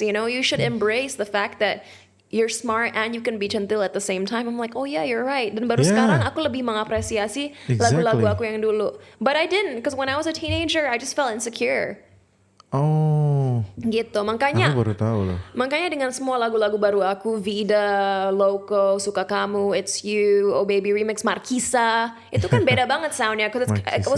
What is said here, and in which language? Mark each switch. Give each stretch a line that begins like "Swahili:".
English: You should embrace the fact that you're smart and you can be centil at the same time. I'm like, oh yeah, you're right.
Indonesian: Dan baru
English: Yeah.
Indonesian: sekarang aku lebih mengapresiasi lagu-lagu aku yang dulu.
English: But I didn't, because when I was a teenager, I just felt insecure. Oh,
Indonesian: Gitu, makanya aku baru tahu loh. Makanya dengan semua lagu-lagu baru aku, Vida, Loco, Suka Kamu, It's You, Oh Baby Remix, Markisa, itu kan beda banget soundnya.
English: Because it was